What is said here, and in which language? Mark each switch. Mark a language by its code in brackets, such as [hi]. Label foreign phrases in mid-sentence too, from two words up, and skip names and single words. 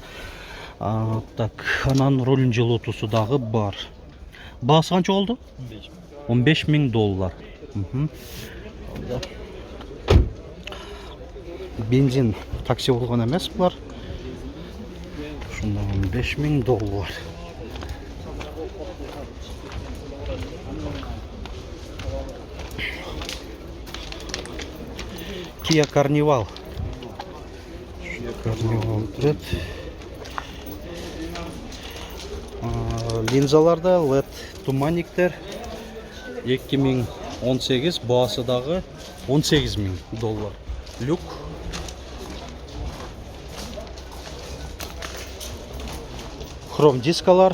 [ky] Так, анан рулдун жылуутуусу дагы бар. Баасы канча болду? $15.000. Бензин такси болгон эмес булар. Ушунда $15.000. Kia Carnival. Carnival турат. Линзаларда LED туманниктер 2018, баасы дагы $18.000. Люк. Хром дискалар.